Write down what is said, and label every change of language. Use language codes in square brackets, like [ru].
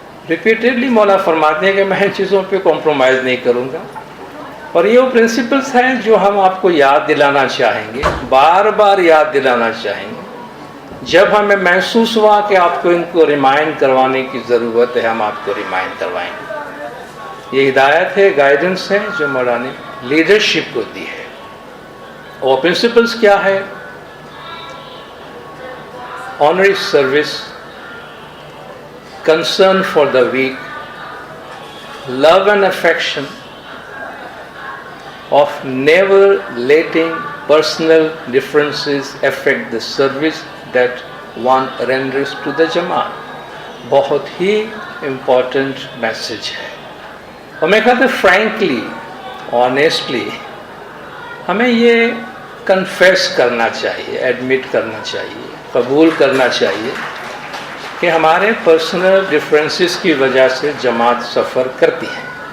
[ur] Repeatedly مولا فرماتے ہیں کہ میں ان چیزوں پہ کمپرومائز نہیں کروں گا, اور یہ وہ پرنسپلس ہیں جو ہم آپ کو یاد دلانا چاہیں گے, بار بار یاد دلانا چاہیں گے. جب ہمیں محسوس ہوا کہ آپ کو ان کو ریمائنڈ کروانے کی ضرورت ہے, ہم آپ کو ریمائنڈ کروائیں گے. یہ ہدایت ہے, گائیڈنس ہے جو مولا نے لیڈرشپ کو دی ہے. اور پرنسپلس کیا ہے؟ [en] Honorary service, concern for the weak, love and affection, of never letting personal differences affect the service that one renders to the Jamaat. [ur] بہت ہی امپورٹنٹ میسج ہے. اور میں کہتا ہوں فرینکلی, آنیسٹلی ہمیں یہ کنفیس کرنا چاہیے, ایڈمٹ کرنا چاہیے, قبول کرنا چاہیے کہ ہمارے پرسنل ڈفرینسز کی وجہ سے جماعت سفر کرتی ہے.